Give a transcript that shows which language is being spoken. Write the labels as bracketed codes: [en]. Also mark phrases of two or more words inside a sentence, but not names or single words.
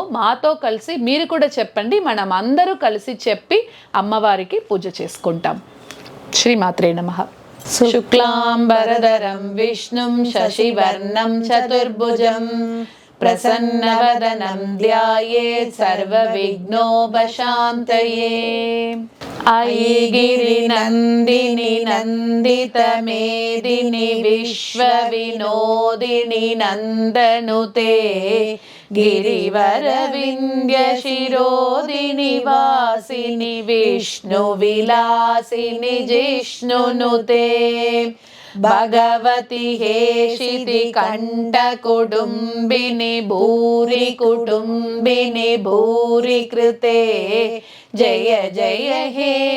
[te] మాతో కలిసి మీరు కూడా చెప్పండి, మనం అందరూ కలిసి చెప్పి అమ్మవారికి పూజ చేసుకుంటాం. [sa] శ్రీమాత్రే నమః. శుక్లాంబరధరం విష్ణుం శశివర్ణం చతుర్భుజం ప్రసన్నవదనం ధ్యాయేత్ సర్వవిఘ్నోపశాంతయే. ऐगिरि नन्दिनि नन्दितमेदिनि विश्वविनोदिनि नन्दनुते गिरिवरविन्द्यशिरोदिनि वासिनि विष्णुविलासिनि जिष्णुनुते भगवति हेशिति कण्ठकुटुम्बिनि भूरि कुटुम्बिनि भूरि कृते जय जय हे